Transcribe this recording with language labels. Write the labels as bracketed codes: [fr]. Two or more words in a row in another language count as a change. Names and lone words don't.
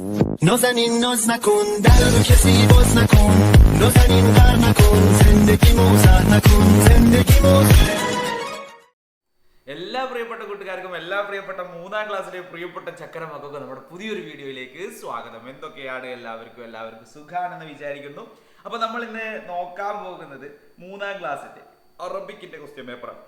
[fa] نازنین ناز نکن در رو کسی باز نکن نازنین غر نکن زندگی موزه نکن زندگی موزه. [ml] എല്ലാ പ്രിയപ്പെട്ട കൂട്ടുകാർക്കും എല്ലാ പ്രിയപ്പെട്ട മൂന്നാം ക്ലാസ്സിലെ പ്രിയപ്പെട്ട ചക്കരമക്കൊക്കെ നമ്മുടെ പുതിയൊരു വീഡിയോയിലേക്ക് സ്വാഗതം. എന്തൊക്കെയാണ് എല്ലാവർക്കും സുഖാണെന്ന് വിചാരിക്കുന്നു. അപ്പൊ നമ്മൾ ഇന്ന് നോക്കാൻ പോകുന്നത് മൂന്നാം ക്ലാസ്സിന്റെ അറബിക്കിന്റെ [en] question paperആണ്.